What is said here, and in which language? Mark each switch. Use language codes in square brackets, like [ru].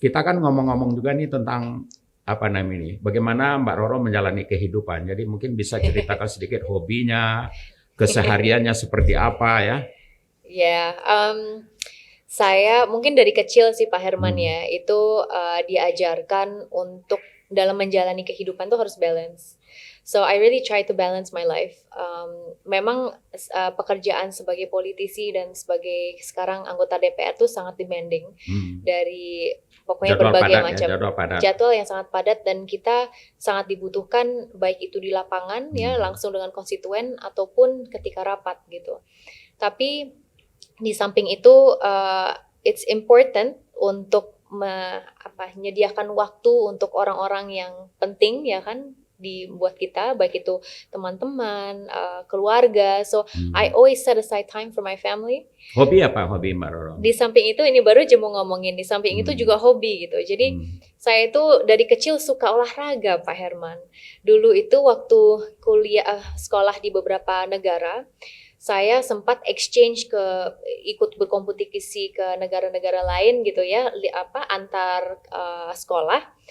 [id] kita kan ngomong-ngomong juga nih tentang apa namanya ini, bagaimana Mbak Roro menjalani kehidupan. Jadi mungkin bisa ceritakan sedikit hobinya, kesehariannya seperti apa ya. Ya, saya mungkin dari kecil sih Pak Herman ya, itu diajarkan untuk dalam menjalani kehidupan tuh harus balance. [en] So I really try to balance my life. [id] Memang pekerjaan sebagai politisi dan sebagai sekarang anggota DPR tuh sangat demanding dari pokoknya Jadwal berbagai padat, macam jadwal padat. jadwal yang sangat padat, dan kita sangat dibutuhkan baik itu di lapangan ya langsung dengan konstituen ataupun ketika rapat gitu. Tapi di samping itu [en] it's important [id] untuk menyediakan waktu untuk orang-orang yang penting ya kan dibuat kita, baik itu teman-teman, keluarga. [en] So I always set aside time for my family. [id] Hobi apa hobi Mbak Roro? Di samping itu ini baru aja mau ngomongin, di samping itu juga hobi gitu. Jadi saya itu dari kecil suka olahraga Pak Herman. Dulu itu waktu kuliah sekolah di beberapa negara, saya sempat exchange ikut berkompetisi ke negara-negara lain gitu ya, antar sekolah.